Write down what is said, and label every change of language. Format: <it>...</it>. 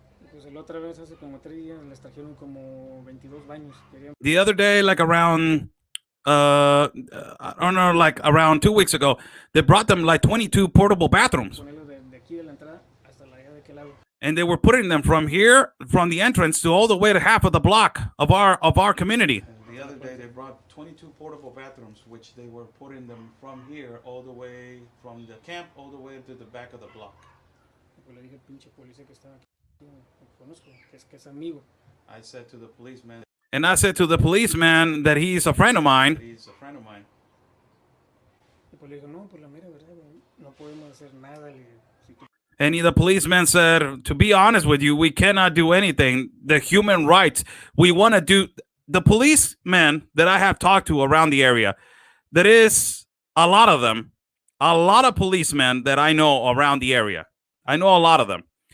<es>Pues la otra vez hace como 3 días les trajeron como 22 baños.</es> <en>The other day, like around I don't know, like around 2 weeks ago, they brought them like 22 portable bathrooms.</en> <es>Ponerlo de aquí de la entrada hasta la allá de aquel lado.</es> <en>And they were putting them from here, from the entrance to all the way to half of the block of our community. And the other day they brought 22 portable bathrooms, which they were putting them from here all the way from the camp all the way to the back of the block.</en> <es>Pues le dije al pinche policía que estaba aquí, que conozco, que es amigo.</es> <en>I said to the policeman, And I said to the policeman that he's a friend of mine. he's a friend of mine.</en> <es>Y pues le digo, no, pues la mera verdad, güey, no podemos hacer nada. Le digo, si tú</es> <en>And the policeman said, to be honest with you, we cannot do anything. The human rights, we want to do. The policemen that I have talked to around the area, there is a lot of them, a lot of policemen that I know around the area. I know a lot of them.</en>